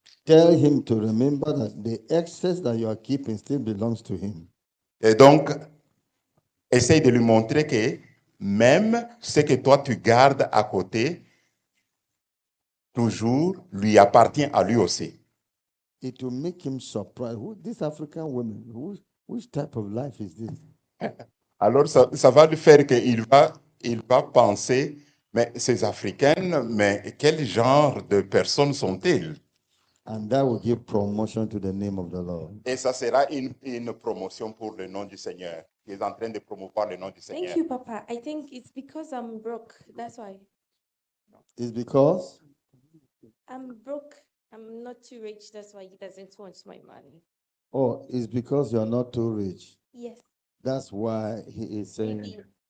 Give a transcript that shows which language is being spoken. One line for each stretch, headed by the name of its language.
English: Tell him to remember that the excess that you are keeping still belongs to him.
French: Et donc, essaye de lui montrer que même ce que toi tu gardes à côté, toujours lui appartient à lui aussi.
English: It will make him surprised. These African women, which type of life is this?
French: Alors, ça va lui faire qu'il va penser, mais ces Africaines, mais quel genre de personnes sont-elles?
English: And that will give promotion to the name of the Lord.
French: Et ça sera une promotion pour le nom du Seigneur. Il est en train de promouvoir le nom du Seigneur.
English: Thank you, Papa. I think it's because I'm broke. That's why. It's because I'm broke. I'm not too rich. That's why he doesn't want my money. it's because you're not too rich. Yes. That's why he is saying. Maybe.